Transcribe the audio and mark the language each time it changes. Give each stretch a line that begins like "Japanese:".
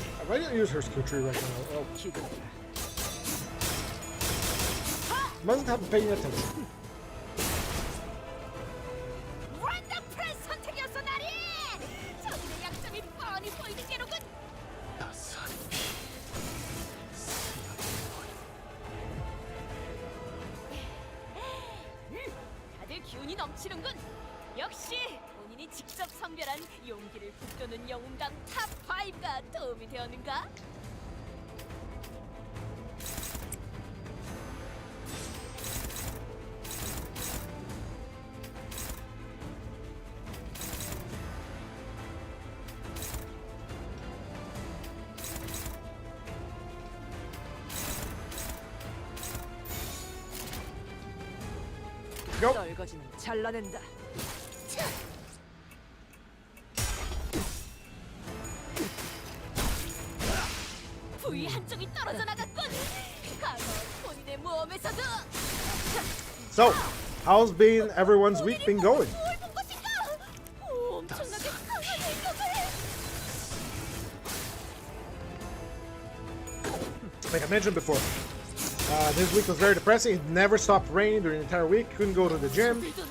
English: I didn't use her skill tree right now. Oh, mustn't have been paying attention.
Korean: 원더풀한 선택이었어, 나리! 저들의 약점이 뻔히 보이는 게로군! 따스한 피. 다들 기운이 넘치는군! 역시 본인이 직접 선별한 용기를 북돋는 영웅당 탑5가 도움이 되었는가?
English: Go.
Korean: 떨거지는 잘라낸다. 부위 한쪽이 떨어져 나갔군! 과거 본인의 모험에서도
English: So, how's been everyone's week been going?
Korean: 뭘 본 것인가? 엄청나게 강한 일격을!
English: Like I mentioned before, this week was very depressing. It never stopped raining during the entire week. Couldn't go to the gym.